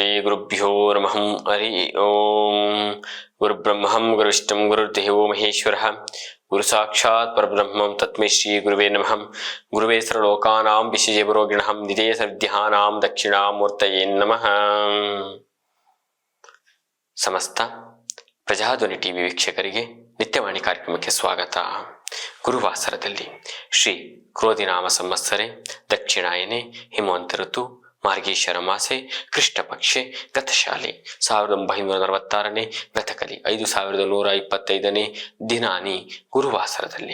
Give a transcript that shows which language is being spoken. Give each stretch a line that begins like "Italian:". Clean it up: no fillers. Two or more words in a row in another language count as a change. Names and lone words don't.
Sanskrit: ಗುರುಭ್ಯೋ ನಮಃ ಹರಿ ಓಂ. ಗುರುಬ್ರಹ್ಮಂ ಗುರುವಿಷ್ಣುಂ ಗುರುರ್ದೇವೋ ಮಹೇಶ್ವರಃ ಗುರು ಸಾಕ್ಷಾತ್ ಪರಬ್ರಹ್ಮಂ ತಸ್ಮೈ ಶ್ರೀ ಗುರುವೇ ನಮಃ. ಗುರುವೇ ಸರ್ವಲೋಕಾನಾಂ ವಿಶೇಷಭರೋಗಿಣಃ ನಿಧೇಯ ಸರ್ವವಿದ್ಯಾನಾಂ ದಕ್ಷಿಣಾಮೂರ್ತಯೇ ನಮಃ.
Kannada: ಸಮಸ್ತ ಪ್ರಜಾಧ್ವನಿ ಟಿವಿ ವೀಕ್ಷಕರಿಗೆ ನಿತ್ಯವಾಣಿ ಕಾರ್ಯಕ್ರಮಕ್ಕೆ ಸ್ವಾಗತ.
Sanskrit: ಗುರುವಾಸರದಲ್ಲಿ ಶ್ರೀ ಕ್ರೋಧಿನಾಮ ಸಂವತ್ಸರೆ ದಕ್ಷಿಣಾಯನೆ ಹಿಮವಂತ ಋತು ಮಾರ್ಗೀಶ್ವರ ಮಾಸೆ ಕೃಷ್ಣ ಪಕ್ಷೆ ಗತಶಾಲೆ 1946ನೇ ಗತಕಲಿ 5125ನೇ ದಿನಾನಿ ಗುರುವಾಸರದಲ್ಲಿ.